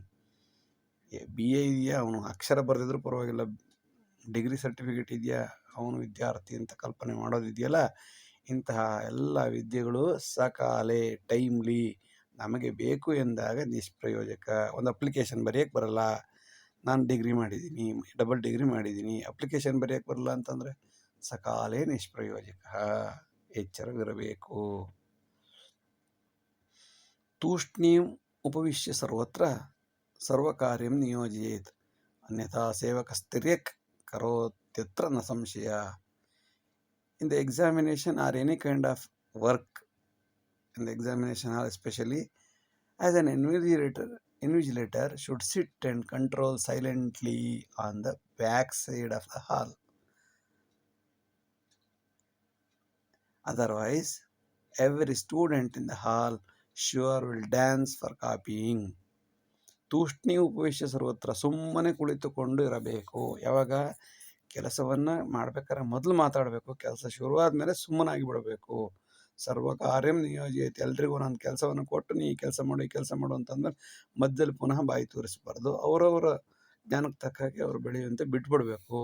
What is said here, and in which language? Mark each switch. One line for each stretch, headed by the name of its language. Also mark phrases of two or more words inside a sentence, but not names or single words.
Kannada: BA ಇದೆಯಾ, ಅವನು ಅಕ್ಷರ ಬರೆದಿದ್ರು ಪರವಾಗಿಲ್ಲ,
English: degree certificate
Kannada: ಇದೆಯಾ, ಅವನು ವಿದ್ಯಾರ್ಥಿ ಅಂತ ಕಲ್ಪನೆ ಮಾಡೋದಿದೆಯಲ್ಲ, ಇಂತಹ ಎಲ್ಲ ವಿದ್ಯೆಗಳು ಸಕಾಲೆ ಟೈಮ್ಲಿ ನಮಗೆ ಬೇಕು ಎಂದಾಗ ನಿಷ್ಪ್ರಯೋಜಕ. ಒಂದು ಅಪ್ಲಿಕೇಶನ್ ಬರೆಯೋಕ್ಕೆ ಬರಲ್ಲ, ನಾನು ಡಿಗ್ರಿ ಮಾಡಿದ್ದೀನಿ,
English: double degree
Kannada: ಮಾಡಿದ್ದೀನಿ, ಅಪ್ಲಿಕೇಶನ್ ಬರೆಯೋಕ್ಕೆ ಬರಲ್ಲ ಅಂತಂದರೆ ಸಕಾಲೆ ನಿಷ್ಪ್ರಯೋಜಕ. ಎಚ್ಚರವಿರಬೇಕು.
Sanskrit: ತೂಷ್ಣೀಂ ಉಪವಿಶ್ಯ ಸರ್ವತ್ರ ಸರ್ವಕಾರ್ಯಂ ನಿಯೋಜಯೇತ್, ಅನ್ಯಥಾ ಸೇವಕಸ್ತಿರ್ಯಕ್ ಕರೋತ್ಯತ್ರ ನ ಸಂಶಯ.
English: In the examination or any kind of work, in the examination hall especially, as an invigilator should sit and control silently on the back side of the hall. Otherwise, every student in the hall sure will dance for copying.
Sanskrit: ತೂಷ್ಣಿ ಉಪವೇಶ ಸರ್ವತ್ರ,
Kannada: ಸುಮ್ಮನೆ ಕುಳಿತುಕೊಂಡು ಇರಬೇಕು. ಯಾವಾಗ ಕೆಲಸವನ್ನು ಮಾಡ್ಬೇಕಾದ್ರೆ ಮೊದಲು ಮಾತಾಡಬೇಕು, ಕೆಲಸ ಶುರುವಾದ ಮೇಲೆ ಸುಮ್ಮನಾಗಿ ಬಿಡಬೇಕು.
Sanskrit: ಸರ್ವಕಾರ್ಯಂ ನಿಯೋಜಿತ,
Kannada: ಎಲ್ರಿಗೂ ನಾನು ಕೆಲಸವನ್ನು ಕೊಟ್ಟು ನೀ ಈ ಕೆಲಸ ಮಾಡು ಈ ಕೆಲಸ ಮಾಡು ಅಂತಂದ್ರೆ ಮಧ್ಯದಲ್ಲಿ ಪುನಃ ಬಾಯಿ ತೋರಿಸಬಾರ್ದು. ಅವರವರ ಜ್ಞಾನಕ್ಕೆ ತಕ್ಕ ಹಾಗೆ ಅವರು ಬೆಳೆಯುವಂತೆ ಬಿಟ್ಬಿಡಬೇಕು.